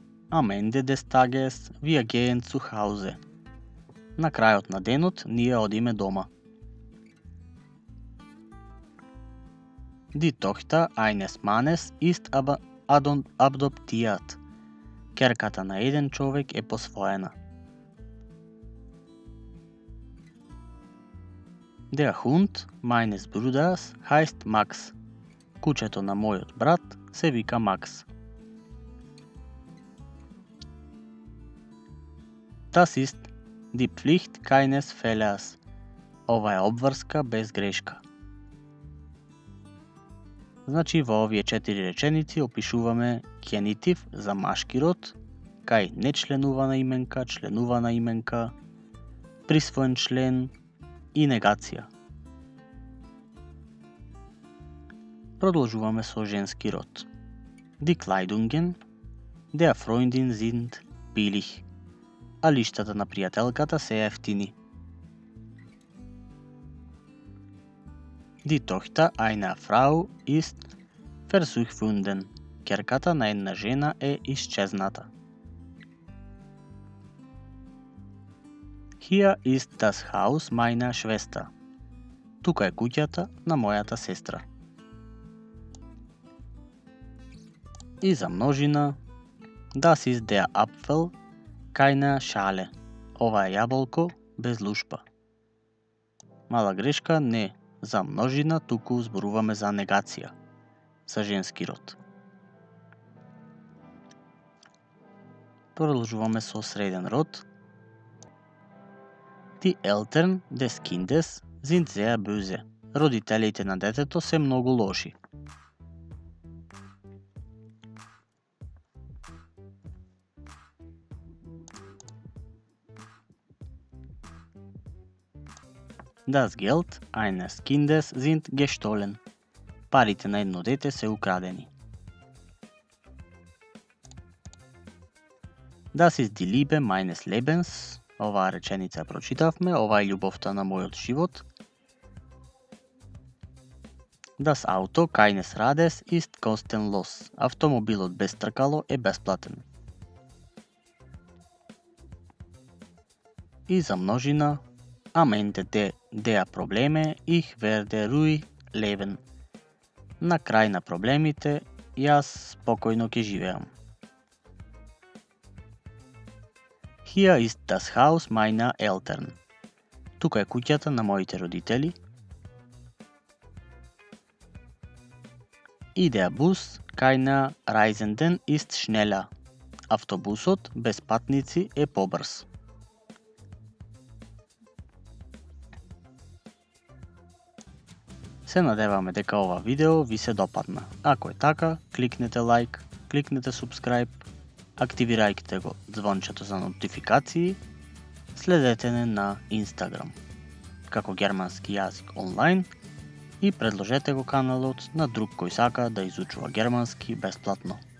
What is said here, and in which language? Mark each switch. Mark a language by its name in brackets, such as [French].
[German] Am Ende des Tages wir gehen zu Hause. [Macedonian] На крајот на денот ние одиме дома. [German] Die Tochter eines Mannes ist aber adoptiert. [Macedonian] Керката на еден човек е посвоена. [German] Der Hund meines Bruders heißt Max. [Macedonian] Кучето на мојот брат се вика Макс. [German] Das ist die Pflicht keines Fehlers. [Macedonian] Ова е обврска без грешка. Значи во овие 4 реченици опишуваме генитив за машки род, кај нечленувана именка, присвоен член и негација. Продолжуваме со женски род. [German] Die Kleidungen der Freundin sind billig. [Macedonian] А лиштата на пријателката се ефтини. [German] Die Tochter einer Frau ist verschwunden. [Macedonian] Керката на една жена е исчезната. [German] Hier ist das Haus meiner Schwester. [Macedonian] Тука е куќата на мојата сестра. И за множина, [German] das ist der Apfel keine Schale. [Macedonian] Ова е јаболко без лушпа. Мала грешка, не за множина, туку зборуваме за негација, за женски род. Продолжуваме со среден род. [German] Die Eltern des Kindes sind sehr böse. [Macedonian] Родителите на детето се многу лоши. [German] Das Geld eines Kindes sind gestohlen. [Macedonian] Парите на едно дете се украдени. [German] Das ist die Liebe meines Lebens. [Macedonian] Оваа реченица прочитавме, ова е љубовта на мојот живот. [German] Das Auto keines Rades ist kostenlos. [Macedonian] Автомобилот без тркало е бесплатен. и за множина, [German] am Ende der Probleme, ich werde ruhig leben. [Macedonian] На крај на проблемите, јас спокојно ќе живеам. [German] Hier ist das Haus meiner Eltern. [Macedonian] Тука е куќата на моите родители. [German] Der Bus keiner Reisenden ist schneller. [Macedonian] Автобусот без патници е побрз. Се надеваме дека ова видео ви се допадна. Ако е така, кликнете лайк, кликнете subscribe, активирајте го звончето за нотификации, следете не на Instagram како германски јазик онлайн и предложете го каналот на друг кој сака да изучува германски бесплатно.